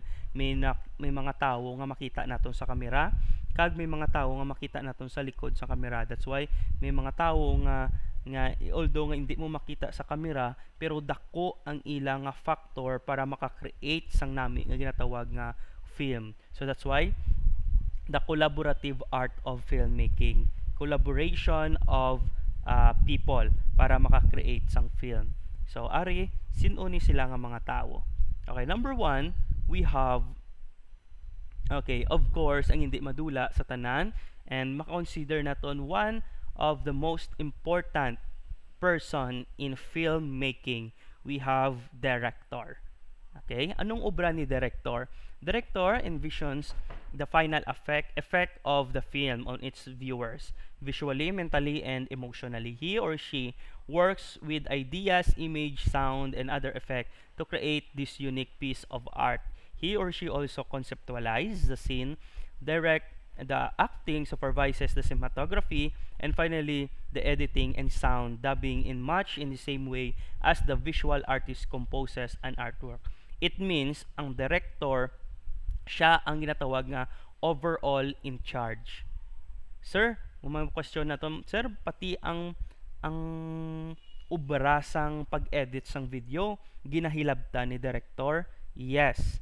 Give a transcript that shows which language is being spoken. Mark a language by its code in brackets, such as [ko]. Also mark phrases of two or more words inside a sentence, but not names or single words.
[hil] May mga tao nga makita naton sa kamera, kag may mga tao nga makita naton sa likod sa kamera. [en] That's why [hil] may mga tao nga although nga hindi mo makita sa kamera, pero dako ang ilang nga factor para maka-create sang nami nga ginatawag nga film. [en] So that's why the collaborative art of filmmaking, collaboration of people [hil] para maka-create sang [en] film. [hil] So ari sinuni sila nga mga tao. [en] Okay, number 1, we have of course [hil] ang hindi madula sa tanan [en] and [hil] maka-consider naton [en] one of the most important person in filmmaking. We have director. [hil] Okay, anong obra ni director? [en] Director envisions the final effect of the film on its viewers, visually, mentally, and emotionally. He or she works with ideas, image, sound, and other effect to create this unique piece of art. He or she also conceptualizes the scene, direct the acting, supervises the cinematography, and finally the editing and sound dubbing in much in the same way as the visual artist composes an artwork. It means [hil] ang director siya ang ginatawag nga [en] overall in charge. [hil] Sir, mga question na to, sir, pati ang ubrasang pag-edit sang video ginahilabtan ni director? [en] Yes.